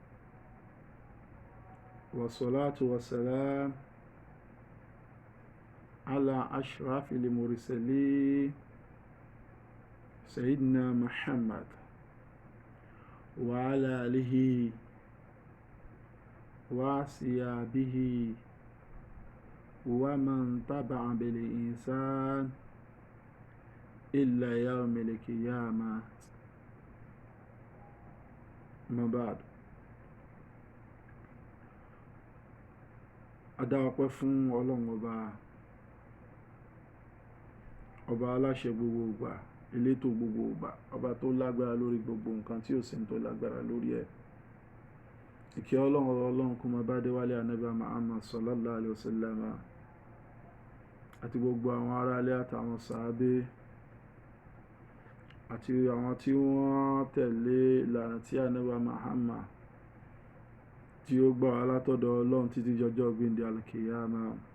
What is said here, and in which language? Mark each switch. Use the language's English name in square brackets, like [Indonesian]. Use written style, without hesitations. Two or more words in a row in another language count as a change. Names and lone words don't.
[Arabic] والصلاة والسلام على أشرف المرسلين سيدنا محمد وعلى آله وصحبه ومن تبع بالإنسان إلا يوم القيامة. ما بعد. [Yoruba] Adáwọ̀pẹ́ fún Ọlọ́run ọba aláṣẹ gbogbo ìgbà, elétò gbogbo ìgbà, ọba tó lágbára lórí gbogbo nǹkan tí ò sí tó lágbára lórí ẹ̀. Ìkẹ́ Ọlọ́run kó máa bá Adéwálé Ànábì Muhammad [Arabic] صلى الله عليه وسلم [Yoruba] àti gbogbo àwọn aráalé àtàwọn sàábé àti àwọn tí wọ́n tẹ̀lé ìlànà tí Ànábì Muhammad tí ó gbà wá látọ̀dọ̀ Ọlọ́run títí jọjọ́ gbéǹde al-Qiyama.